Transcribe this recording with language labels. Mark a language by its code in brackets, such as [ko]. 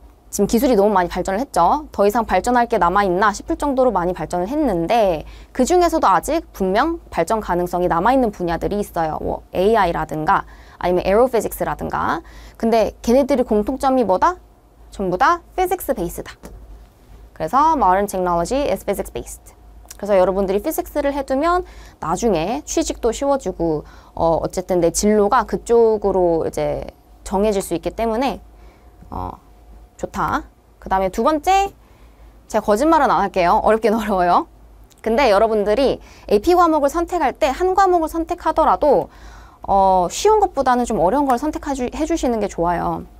[ko] 지금 기술이 너무 많이 발전을 했죠. 더 이상 발전할 게 남아있나 싶을 정도로 많이 발전을 했는데 그 중에서도 아직 분명 발전 가능성이 남아있는 분야들이 있어요. 뭐 AI라든가 아니면 에어로피직스라든가. 근데 걔네들이 공통점이 뭐다? 전부 다 피직스 베이스다. 그래서 [en] Modern Technology is Physics Based. [ko] 그래서 여러분들이 피직스를 해두면 나중에 취직도 쉬워지고 어쨌든 내 진로가 그쪽으로 이제 정해질 수 있기 때문에 좋다. 그 다음에 두 번째, 제가 거짓말은 안 할게요. 어렵긴 어려워요. 근데 여러분들이 AP 과목을 선택할 때 한 과목을 선택하더라도 쉬운 것보다는 좀 어려운 걸 선택해 주시는 게 좋아요.